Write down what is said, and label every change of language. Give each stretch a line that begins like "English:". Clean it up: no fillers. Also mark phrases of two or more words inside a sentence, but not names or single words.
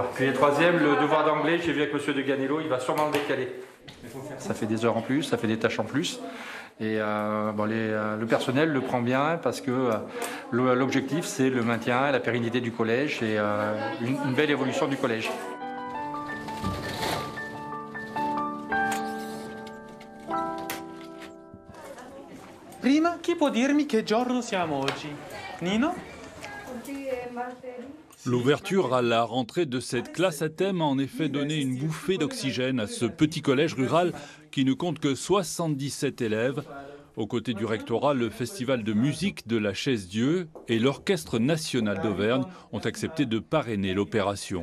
French: Puis les 3e, le devoir d'anglais, j'ai vu avec monsieur de Ganello, il va sûrement le décaler. Ça fait des heures en plus, ça fait des tâches en plus. Et le personnel le prend bien parce que l'objectif, c'est le maintien, la pérennité du collège et une belle évolution du collège.
Italian: Prima, chi può dirmi che giorno siamo oggi? Nino?
French: L'ouverture à la rentrée de cette classe à thème a en effet donné une bouffée d'oxygène à ce petit collège rural qui ne compte que 77 élèves. Aux côtés du rectorat, le festival de musique de la Chaise-Dieu et l'Orchestre national d'Auvergne ont accepté de parrainer l'opération.